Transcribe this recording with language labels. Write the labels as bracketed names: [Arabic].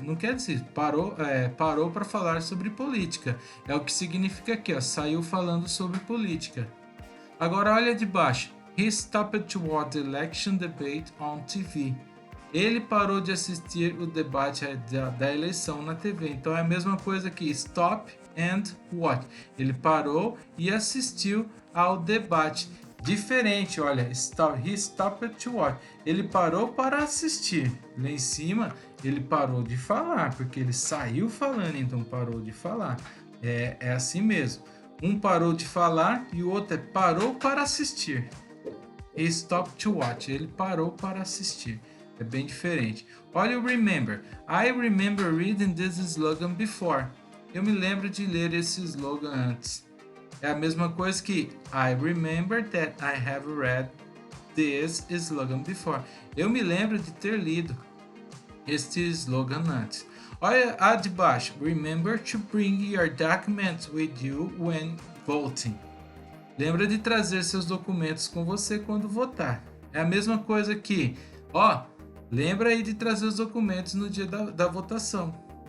[Portuguese] Não quer dizer parou para falar sobre política. É o que significa aqui, ó, saiu falando sobre política. Agora olha de baixo. [English] He stopped to watch the election debate on TV. [Portuguese] Ele parou de assistir o debate da eleição na TV. Então é a mesma coisa que [English] stop and watch. [Portuguese] Ele parou e assistiu ao debate. Diferente, olha, [English] he stopped to watch. [Portuguese] Ele parou para assistir. Lá em cima, ele parou de falar, porque ele saiu falando, então parou de falar. É assim mesmo. Um parou de falar e o outro parou para assistir. [English] He stopped to watch. [Portuguese] Ele parou para assistir. É bem diferente. Olha o remember. [English] I remember reading this slogan before. [Portuguese] Eu me lembro de ler esse slogan antes. É a mesma coisa que [English] I remember that I have read this slogan before. [Portuguese] Eu me lembro de ter lido este slogan antes. Olha a de baixo. [English] Remember to bring your documents with you when voting. [Portuguese] Lembra de trazer seus documentos com você quando votar. É a mesma coisa que, lembra aí de trazer os documentos no dia da votação.